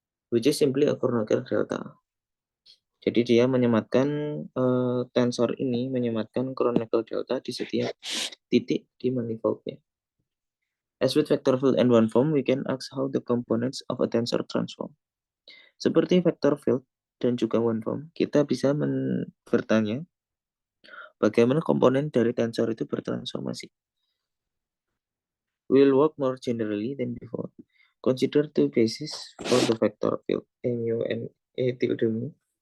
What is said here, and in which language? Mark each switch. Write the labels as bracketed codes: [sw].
[en] Which is simply a Kronecker delta. [id] Jadi dia menyematkan tensor ini menyematkan Kronecker delta di setiap titik di manifoldnya. [en] As with vector field and one form, we can ask how the components of a tensor transform. [id] Seperti vector field dan juga one form, kita bisa bertanya Bagaimana komponen dari tensor itu bertransformasi? [en] We'll work more generally than before. Consider two bases for the vector field A mu and A tilde mu.